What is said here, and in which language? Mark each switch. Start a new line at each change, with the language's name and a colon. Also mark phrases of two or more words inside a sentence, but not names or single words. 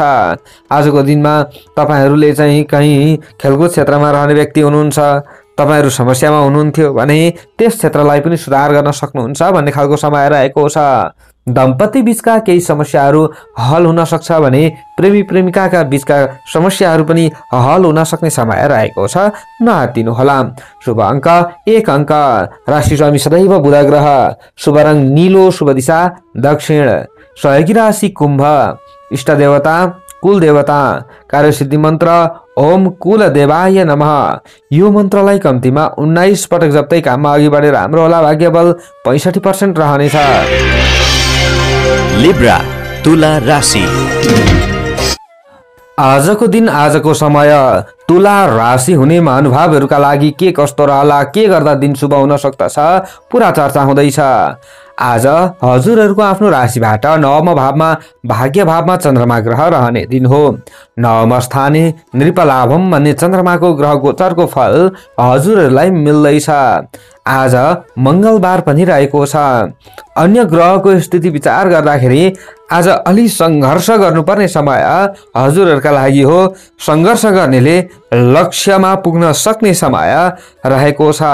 Nepali: आजको दिनमा तपाईहरूले चाहिँ कहीँ खेलकुद क्षेत्रमा रहने व्यक्ति हुनुहुन्छ, तपाईहरु समस्यामा हुनुहुन्थ्यो भने त्यस क्षेत्रलाई पनि सुधार गर्न सक्नुहुन्छ भन्ने खालको समय रहेको छ। दम्पति बीचका केही समस्याहरू हल हुन सक्छ भने प्रेमी प्रेमिकाका बीचका समस्याहरू पनि हल हुन सक्ने समय रहेको छ। नहातिनु होला। शुभ अंक 1 अंक। राशि स्वामी सदैव बुध ग्रह। शुभ रंग नीलो, शुभ दिशा दक्षिण। सहयोगी राशि कुम्भ। इष्ट देवता कुल देवता। कार्यसिद्धि मन्त्र
Sanskrit: ओम कुल देवाय नमः।
Nepali: यो मन्त्रलाई कम्तीमा 19 पटक जप्दै काममा अघि बढेर राम्रो होला। भाग्य बल 65% रहनेछ। लिब्रा तुला राशि। आजको दिन आजको समय तुला राशि हुने महानुभावहरूका लागि के कस्तो रहला, के गर्दा दिन शुभ हुन सक्दछ पुरा चर्चा हुँदैछ। आज हजुरहरूको आफ्नो राशिबाट नवम भावमा भाग्य भावमा चन्द्रमा ग्रह रहने दिन हो।
Sanskrit: नवम स्थाने नृपलाभम
Nepali: भन्ने चन्द्रमाको ग्रह गोचरको फल हजुरहरूलाई मिल्दैछ। आज मंगलबार पनि रहेको छ। अन्य ग्रहको स्थिति विचार गर्दाखेरि आज अलि संघर्ष गर्नुपर्ने समय हजुरहरूका लागि हो। संघर्ष गर्नेले लक्ष्यमा पुग्न सक्ने समय रहेको छ।